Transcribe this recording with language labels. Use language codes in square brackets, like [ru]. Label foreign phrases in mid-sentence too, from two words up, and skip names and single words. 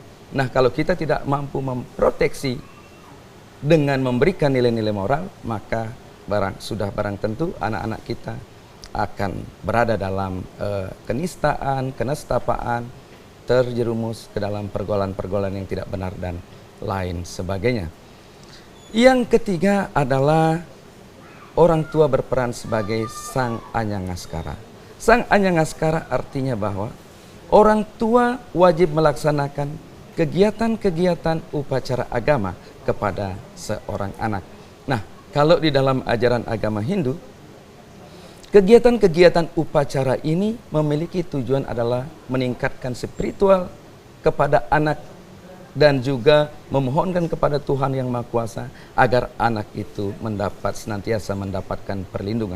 [id] Nah, kalau kita tidak mampu memproteksi dengan memberikan nilai-nilai moral, maka barang tentu anak-anak kita akan berada dalam kenistaan, kenestapaan, terjerumus ke dalam pergaulan-pergaulan yang tidak benar dan lain sebagainya. Yang ketiga adalah orang tua berperan sebagai sang anyangaskara. Sang anyangaskara artinya bahwa orang tua wajib melaksanakan kegiatan-kegiatan upacara agama kepada seorang anak. Nah, kalau di dalam ajaran agama Hindu, kegiatan-kegiatan upacara ini memiliki tujuan adalah meningkatkan spiritual kepada anak dan juga memohonkan kepada Tuhan Yang Maha Kuasa agar anak itu senantiasa mendapatkan perlindungan.